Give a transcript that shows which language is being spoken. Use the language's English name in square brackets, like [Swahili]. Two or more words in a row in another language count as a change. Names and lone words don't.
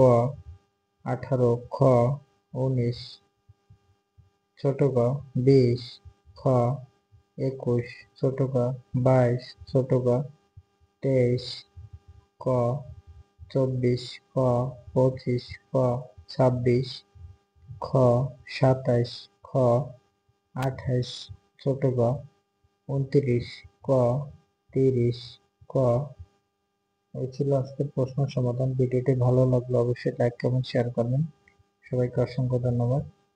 [Bangla] 18 খ, 19 ছোট গ, 20 খ, 21 ছোট গ, 22 ছোট গ, 23 ক, 24 খ, 25 খ, 26 খ, 27 খ, 28 ছোট গ, 29 ক, 30 ক। এই ছিল আজকের প্রশ্ন সমাধান। ভিডিওটি ভালো লাগলে অবশ্যই [English] like comment share [Bangla] করবেন। সবাইকে অসংখ্য ধন্যবাদ।